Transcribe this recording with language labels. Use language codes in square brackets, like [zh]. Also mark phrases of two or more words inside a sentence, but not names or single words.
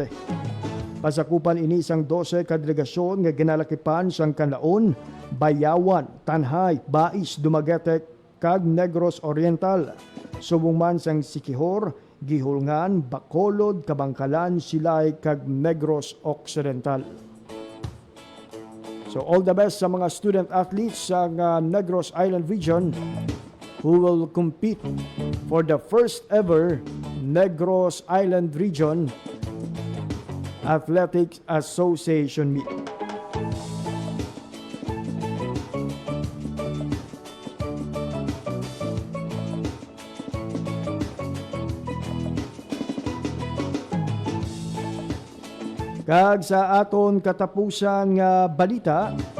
[hil] Pasakupan ini isang 12 ka delegasyon nga ginalakipan sang Canlaon, Bayawan, Tanhay, Bais, Dumaguete kag Negros Oriental. Subong man sang Siquijor, Gihulngan, Bacolod, Kabangkalan, Silay kag Negros Occidental. [en] So all the best [hil] sa mga [en] student athletes sa Negros Island region who will compete for the first ever Negros Island Region Athletics Association meet. [hil] Kag sa aton katapusan nga balita,